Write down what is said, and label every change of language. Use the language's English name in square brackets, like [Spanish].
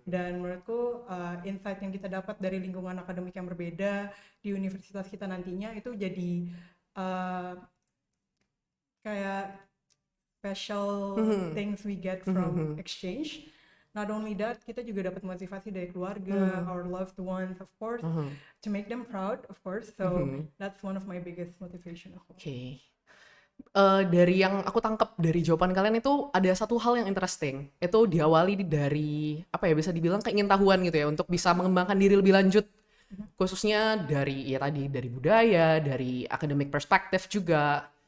[Indonesian] dan menurutku insight yang kita dapat dari lingkungan akademik yang berbeda di universitas kita nantinya itu jadi uh, kayak special Hmm. [English] things we get from Hmm. exchange. Not only that, [Indonesian] kita juga dapat motivasi dari keluarga, [English] our loved ones, of course, Hmm. to make them proud, of course. So that's one of my biggest motivation. [Indonesian] Oke. Dari yang aku tangkap dari jawaban kalian itu ada satu hal yang interesting. Itu diawali dari apa ya, bisa dibilang keingintahuan gitu ya untuk bisa mengembangkan diri lebih lanjut. Khususnya dari ya tadi dari budaya, dari [English] academic perspective [Indonesian] juga.